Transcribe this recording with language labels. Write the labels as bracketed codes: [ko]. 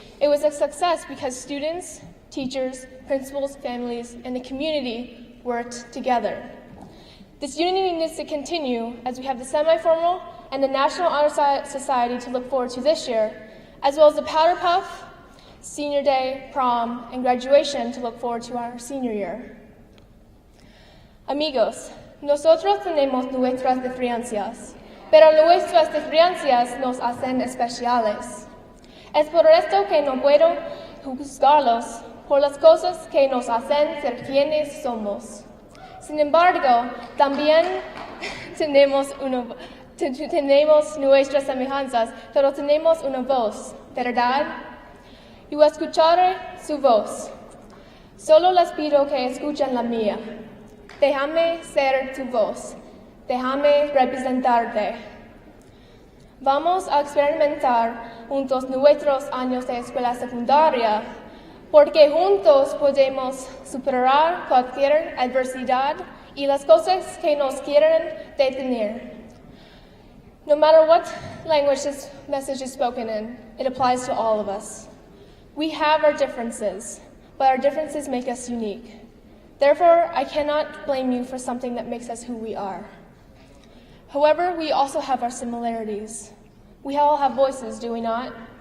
[en] It was a success because students, teachers, principals, families, and the community worked together. This unity needs to continue as we have the semi-formal and the National Honor Society to look forward to this year, as well as the Powder Puff, Senior Day, Prom, and graduation to look forward to our senior year. [es] Amigos, nosotros tenemos nuestras diferencias, pero nuestras diferencias nos hacen especiales. Es por esto que no puedo juzgarlos por las cosas que nos hacen ser quienes somos. Sin embargo, también tenemos nuestras semejanzas, pero tenemos una voz, ¿verdad? Yo escucharé su voz. Solo les pido que escuchen la mía. Déjame ser tu voz. Déjame representarte. Vamos a experimentar juntos nuestros años de escuela secundaria, porque juntos podemos superar cualquier adversidad y las cosas que nos quieren detener. [en] No matter what language this message is spoken in, it applies to all of us. We have our differences, but our differences make us unique. Therefore, I cannot blame you for something that makes us who we are. However, we also have our similarities. We all have voices, do we not?